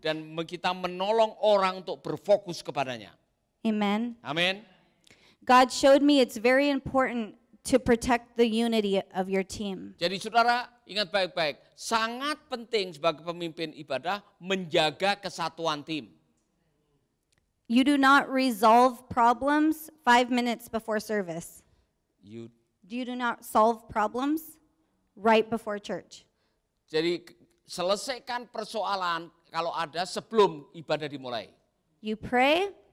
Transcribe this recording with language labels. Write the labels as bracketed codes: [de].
[id] dan kita menolong orang untuk berfokus kepadanya. [en] Amen. [id] Amin. [en] God showed me it's very important to protect the unity of your team. [id] Jadi saudara ingat baik-baik, sangat penting sebagai pemimpin ibadah menjaga kesatuan tim. [en] You do not resolve problems 5 minutes before service. You do not solve problems right before church. [id] Jadi selesaikan persoalan kalau ada sebelum ibadah dimulai. [en] You pray,